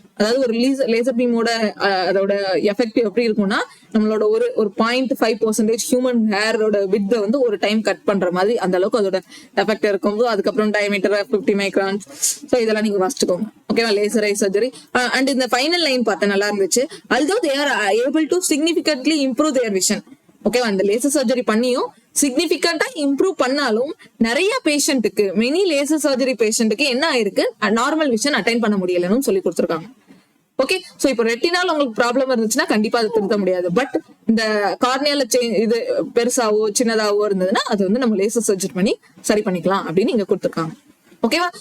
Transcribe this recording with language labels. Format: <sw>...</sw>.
<ta>அதாவது ஒரு லேசர் பீமோட அதோட எஃபெக்ட் எப்படி இருக்கும்னா, நம்மளோட ஒரு 0.5% ஹியூமன் ஹேரோட வித் வந்து ஒரு டைம் கட் பண்ற மாதிரி அந்த அளவுக்கு அதோட எஃபெக்ட் இருக்கும். அதுக்கப்புறம் டயமீட்டர் 50 மைக்ரான்ஸ். ஸோ இதெல்லாம் நீங்க வாசிச்சுக்கோங்க. ஓகேவா? Laser eye surgery. அண்ட் இந்த ஃபைனல் லைன் பார்த்தா நல்லா இருந்துச்சு.</ta> <en>although they are able to significantly improve their vision.</en> <ta>ஓகேவா? அந்த லேசர் சர்ஜரி பண்ணியும் சிக்னிபிகண்டா இம்ப்ரூவ் பண்ணாலும் நிறைய பேஷண்ட்டுக்கு, மெனி லேசர் சர்ஜரி பேஷண்ட்டுக்கு என்ன ஆயிருக்கு, நார்மல் விஷன் அட்டைன் பண்ண முடியலன்னு சொல்லி கொடுத்துருக்காங்க. ஓகே, சோ இப்போ ரெட்டினால் உங்களுக்கு ப்ராப்ளம் இருந்துச்சுன்னா கண்டிப்பா அதை திருத்த முடியாது. பட் இந்த கார்னியால இது பெருசாவோ சின்னதாவோ இருந்ததுன்னா அது வந்து நம்ம லேசர் சர்ஜரி பண்ணி சரி பண்ணிக்கலாம் அப்படின்னு இங்க கொடுத்துருக்காங்க. ஓகேவா?</ta>